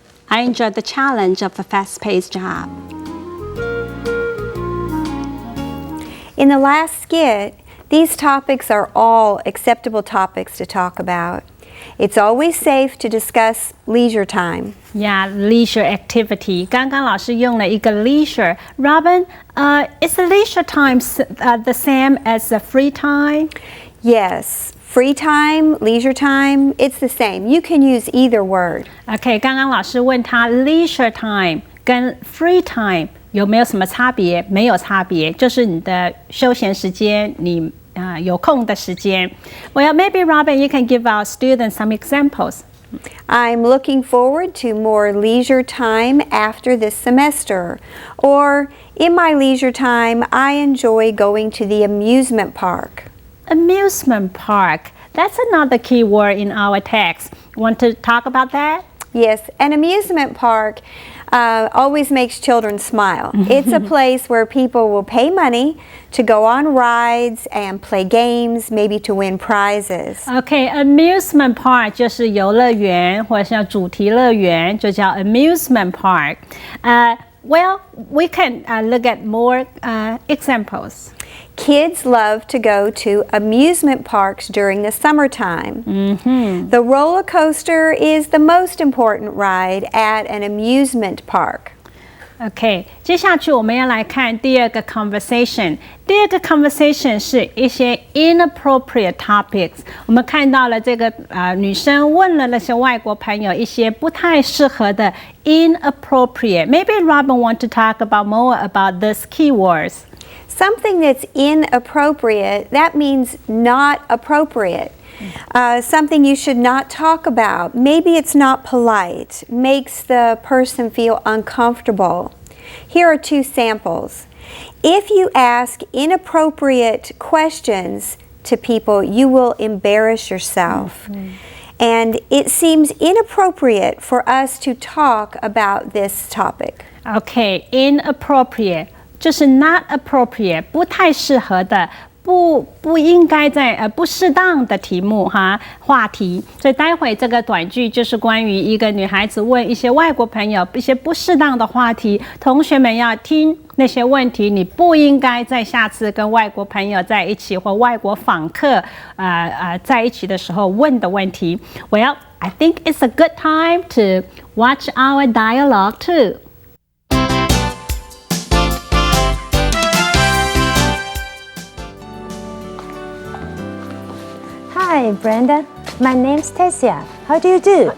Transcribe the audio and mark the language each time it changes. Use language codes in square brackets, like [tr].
[en] I enjoy the challenge of a fast-paced job. In the last skit, these topics are all acceptable topics to talk about. It's always safe to discuss leisure time. Yeah, leisure activity. [zh] 刚刚老师用了一个 leisure. [en] Robin, is the leisure time the same as the free time? Yes, free time, leisure time, it's the same. You can use either word. [zh] OK， 刚刚老师问他 leisure time 跟 free time 有没有什么差别？没有差别，就是你的休闲时间，你有空的时间。 [en] Well, maybe Robin, you can give our students some examples. I'm looking forward to more leisure time after this semester. Or, in my leisure time, I enjoy going to the amusement park. Amusement park. That's another key word in our text. Want to talk about that? Yes, an amusement park always makes children smile. It's a place where people will pay money to go on rides and play games, maybe to win prizes. [zh] Okay, amusement park 就是游乐园或者像主题乐园，就叫 amusement park. [en] Well, we can look at more examples. Kids love to go to amusement parks during the summertime. The roller coaster is the most important ride at an amusement park. [zh] OK， 接下去我们要来看第二个 conversation。第二个 conversation 是一些 inappropriate topics。我们看到了这个女生问了那些外国朋友一些不太适合的 inappropriate。 [en] Maybe Robin want to talk about more about these keywords. Something that's inappropriate, that means not appropriate. Something you should not talk about. Maybe it's not polite, makes the person feel uncomfortable. Here are two samples. If you ask inappropriate questions to people, you will embarrass yourself. And it seems inappropriate for us to talk about this topic. [zh] OK, inappropriate 就是 not appropriate 不太适合的。不应该在不适当的题目话题，所以待会这个短句就是关于一个女孩子问一些外国朋友一些不适当的话题，同学们要听那些问题，你不应该在下次跟外国朋友在一起或外国访客在一起的时候问的问题。 [en] Well, I think it's a good time to watch our dialogue too. Hi, Brenda. My name's Tessia. How do you do?